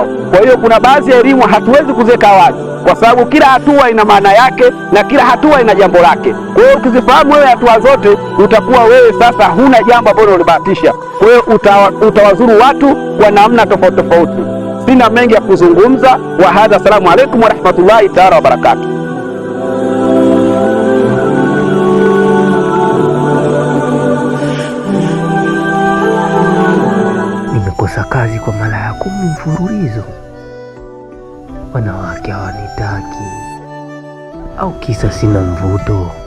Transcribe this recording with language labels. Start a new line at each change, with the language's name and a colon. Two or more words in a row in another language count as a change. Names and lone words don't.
Swahili: Kwa hiyo kuna baadhi ya elimu hatuwezi kuziweka wazi kwa sababu kila hatua ina maana yake na kila hatua ina jambo lake. Kwa hiyo ukizifahamu wewe hatua zote, utakuwa wewe sasa huna jambo ambalo ulibahatisha. Kwa hiyo utawazuru watu kwa namna tofauti tofauti. Sina mengi ya kuzungumza.
Arabic: وهذا، السلام عليكم ورحمة الله تعالى وبركاته.
Swahili: Nimekosa kazi kwa mara ya 10 mfululizo. Wanawake hawanitaki, au kisa sina mvuto?